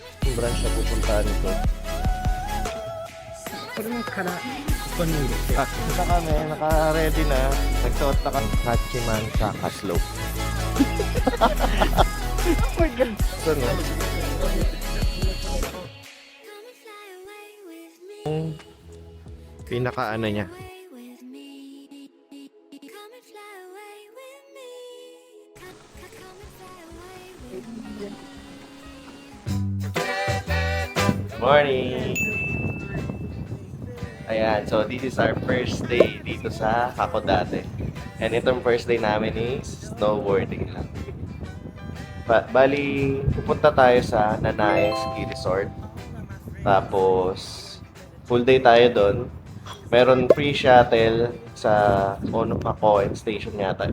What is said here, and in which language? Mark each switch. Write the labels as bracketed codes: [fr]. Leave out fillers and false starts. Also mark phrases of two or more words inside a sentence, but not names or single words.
[tl] yung branch na pupuntahan nito. [ja] これもからここに入れて [tl] Ito kami, naka-ready na. Nagsuot na kami Hachiman sa Slope. [en] Oh my God! So, no? [tl] Yung pinaka-ano niya. [en] Morning! [tl] Ayan, [en] so this is our first day [tl] dito sa [en] Hakodate. And itong first day namin is snowboarding lang. [tl] Bali, pupunta tayo sa Nanae Ski Resort. Tapos, [en] full day [tl] tayo doon. Meron [en] free shuttle [tl] sa Onumakoen station yata.